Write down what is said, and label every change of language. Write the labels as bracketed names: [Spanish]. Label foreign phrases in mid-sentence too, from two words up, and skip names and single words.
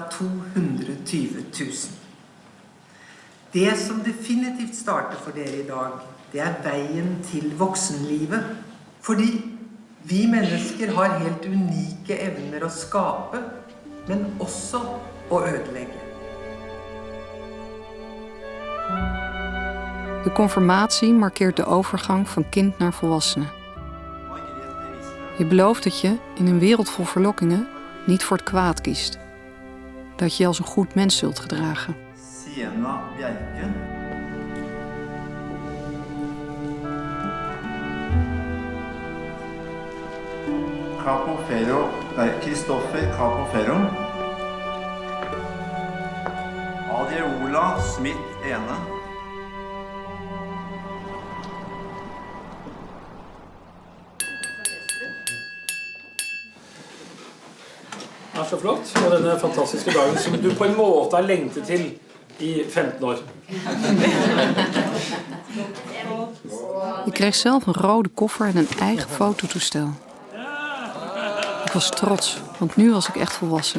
[Norwegian] 220 000. Det som definitivt starter for dere i dag, det er veien til voksenlivet. Fordi vi mennesker har helt unike evner å skape, men også å ødelegge. [Dutch] De confirmatie markeert de overgang van kind naar volwassene. Je belooft dat je, in een wereld vol verlokkingen, niet voor het kwaad kiest. Dat je je als een goed mens zult gedragen. Sienna Bjerke. Capofero, Kristoffer Capofero. Adiola Smith-Ene. [Norwegian] Det er så flott, og denne fantastiske dagen som du på en måte har lengtet til i 15 år. [Dutch] Ik kreeg zelf een rode koffer en een eigen fototoestel. Ik was trots, want nu was ik echt volwassen.